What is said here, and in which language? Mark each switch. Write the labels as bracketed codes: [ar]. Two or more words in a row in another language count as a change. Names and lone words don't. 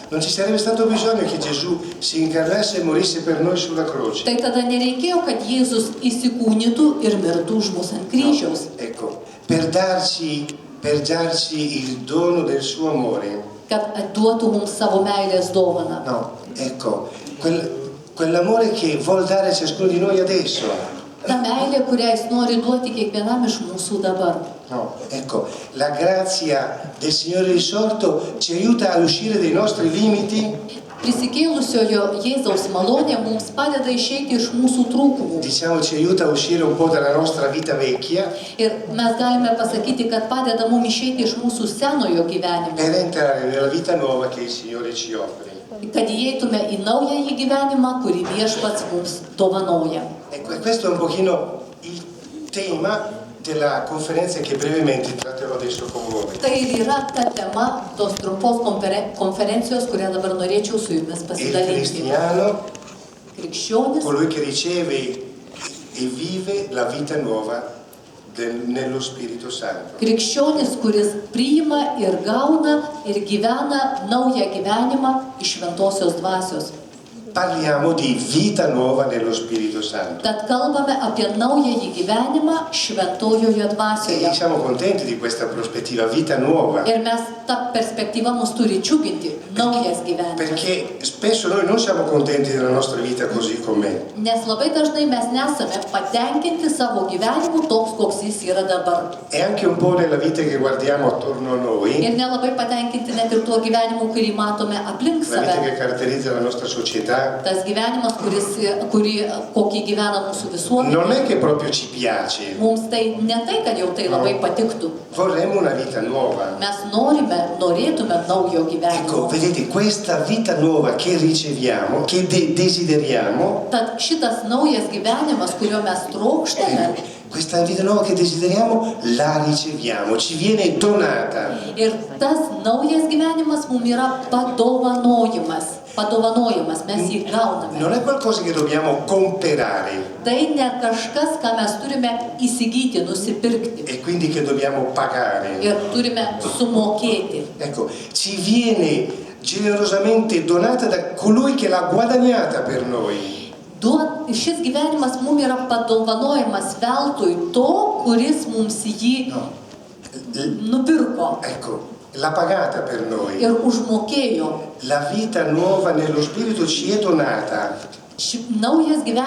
[it] non ci sarebbe stato bisogno che Gesù si incarnasse e morisse per noi sulla croce. [lt] Tai tada nereikėjo, kad Jėzus įsikūnytų ir mirtų už mus ant kryžiaus. [it] No, ecco, per darci il dono del suo amore. [lt] Kad duotų mums savo meilės dovaną. [it] No, ecco, quell'amore che vuol dare a ciascuno di noi adesso. [lt] Ta meilė, kurią jis nori duoti kiekvienam iš mūsų dabar. [it] No, ecco, la grazia del Signore risorto ci aiuta ad uscire dai nostri limiti. [lt] Prisikėlusiojo Jėzaus malonė mums padeda išeiti iš mūsų trūkumų. [it] Diciamo, ci aiuta a uscire un po' dalla nostra vita vecchia. [lt] Ir mes galime pasakyti, kad padeda mums išeiti iš mūsų senojo gyvenimo. [it] Per entrare nella vita nuova che il Signore ci offre. [lt] Kad įeitume į naująjį gyvenimą, kurį Viešpats mums dovanoja. [it] Ecco, e questo è un pochino il tema della conferenza che brevemente tratterò adesso con voi. [lt] Tai ir yra ta tema tos trumpos konferencijos, kurią dabar norėčiau su jumis [it] Il [lt] pasidalinti. [it] cristiano, [lt] Krikščionis, [it] colui che riceve e vive la vita nuova nello Spirito Santo. [lt] krikščionis, kuris priima ir gauna ir gyvena naują gyvenimą iš šventosios dvasios. [it] Parliamo di vita nuova nello Spirito Santo. [lt] Tad kalbame apie naująjį gyvenimą šventojoje [it] E [lt] dvasioje. [it] siamo contenti di questa prospettiva, vita nuova. [lt] Ir mes ta perspektyva mus turi džiuginti, naujas gyvenimas. [it] Perché spesso noi non siamo contenti della nostra vita così com'è. [lt] Nes labai dažnai mes nesame patenkinti savo gyvenimu toks, koks jis yra dabar. [it] E anche un po' nella vita che guardiamo attorno a noi, [lt] Ir nelabai patenkinti net ir tuo gyvenimu, kurį matome aplink [it] la vita [lt] save. [it] che caratterizza la nostra società. [lt] Tas gyvenimas, kokį gyvena mūsų visuomenė. [it] Non è che proprio ci piace, [lt] Mums tai ne tai, kad jau tai labai patiktų. [it] vorremmo una vita nuova. [lt] Mes norėtume naujo [it] Ecco, [lt] gyvenimo. [it] vedete, questa vita nuova che riceviamo, che desideriamo, [lt] Tad šitas naujas gyvenimas, kurio mes trokštame, [it] questa vita nuova che desideriamo la riceviamo, ci viene donata. [lt] ir tas naujas gyvenimas mums yra padovanojimas, mes jį gauname. [it] Non è qualcosa che dobbiamo comprare [lt] Tai ne kažkas, ką mes turime įsigyti, nusipirkti [it] e quindi che dobbiamo pagare. [lt] ir turime sumokėti. [it] Ecco, ci viene generosamente donata da colui che l'ha guadagnata per noi. [lt] Šis gyvenimas mums yra padovanojimas veltui to, kuris mums jį nupirko [it] Ecco, l'ha pagata per noi. [lt] ir užmokėjo. [it] La vita nuova nello Spirito ci è donata. [lt] Naujas gyvenimas